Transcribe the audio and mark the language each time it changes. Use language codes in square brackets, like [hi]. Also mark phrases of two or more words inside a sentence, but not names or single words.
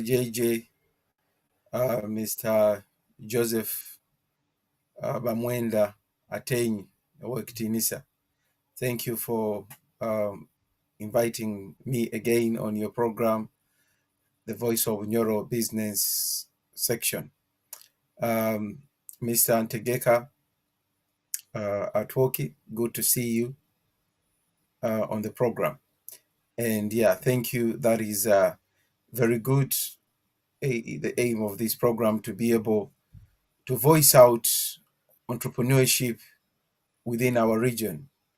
[en] JJ, Mr. Joseph Bamwenda Atenyi, Wakitinisa. Thank you for inviting me again on your program, the Voice of Neuro Business section. Mr. Ntegeka Atwoki, good to see you on the program. And yeah, thank you. That is very good. The aim of this program to be able to voice out entrepreneurship within our region.